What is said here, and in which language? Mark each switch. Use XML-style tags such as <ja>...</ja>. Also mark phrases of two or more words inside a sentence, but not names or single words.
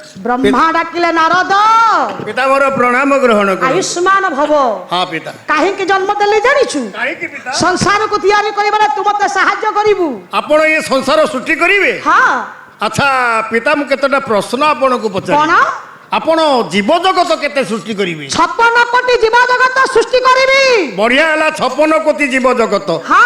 <or>ବ୍ରହ୍ମା ଡାକିଲେ ନାରଦ ପିତା ମୋର ପ୍ରଣାମ ଗ୍ରହଣ କର</or> <sa>आयुष्मान भव।</sa> <or>ହଁ ପିତା କାହିଁକି ଜନ୍ମ ଦେଲେ ଜାଣିଛୁ କାହିଁକି ପିତା ସଂସାର କୁ ତିଆରି କରିବାରେ ତୁ ମତେ ସାହାଯ୍ୟ କରିବୁ ଆପଣ ଏ ସଂସାର ସୃଷ୍ଟି କରିବେ हां ଅଚ୍ଛା ପିତା ମୁ କେତୋଟା ପ୍ରଶ୍ନ ଆପଣ କୁ ପଚାରେ କଣ ଆପଣ ଜୀବ ଜଗତ କେତେ ସୃଷ୍ଟି କରିବେ 56 କୋଟି ଜୀବ ଜଗତ ସୃଷ୍ଟି କରିବି ବଢ଼ିଆ ହେଲା 56 କୋଟି ଜୀବ ଜଗତ हाँ।</or>